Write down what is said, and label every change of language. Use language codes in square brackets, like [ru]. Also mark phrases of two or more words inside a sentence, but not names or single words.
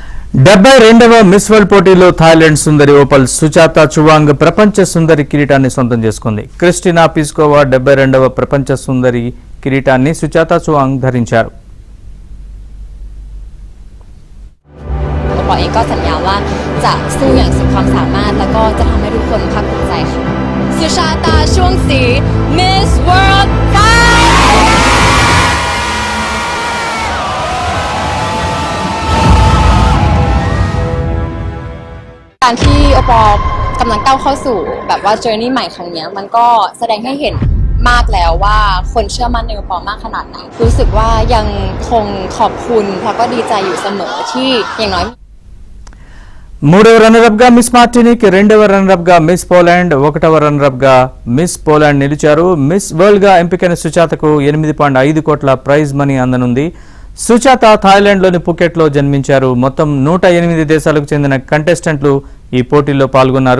[te] 72వ మిస్ వరల్డ్ పోటీలో థాయిలాండ్ సుందరి ఓపల్ సుచాత చువాంగ్ ప్రపంచ సుందరి కిరీటాన్ని సొంతం చేసుకుంది. క్రిస్టినా పిస్కోవా 72వ ప్రపంచ సుందరి కిరీటాన్ని సుచాత చువాంగ్ ధరించారు. [th] เองก็สัญญาว่าจะสู้อย่างสุดความสามารถแล้วก็จะทำให้ทุกคนภาคภูมิใจค่ะสุชาตาช่วงศรี Miss World การที่โอปอกำลังก้าวเข้าสู่แบบว่า journey ใหม่ครั้งนี้มันก็แสดงให้เห็นมากแล้วว่าคนเชื่อมั่นในโอปอมากขนาดไหนรู้สึกว่ายังคงขอบคุณแล้วก็ดีใจอยู่เสมอที่อย่างน้อย [te] మూడవ రన్నరప్ గా మిస్ మార్టినిక్, రెండవ రన్నరప్ గా మిస్ పోలాండ్, ఒకటవ రన్నరప్ గా మిస్ పోలాండ్ నిలిచారు. మిస్ వరల్డ్ గా ఎంపికైన సుచాతకు 8.5 కోట్ల [en] prize money [te] అందనుంది. సుచాత థాయిలాండ్లోని పుకెట్లో జన్మించారు. మొత్తం 108 దేశాలకు చెందిన కంటెస్టెంట్లు ఈ పోటీల్లో పాల్గొన్నారు.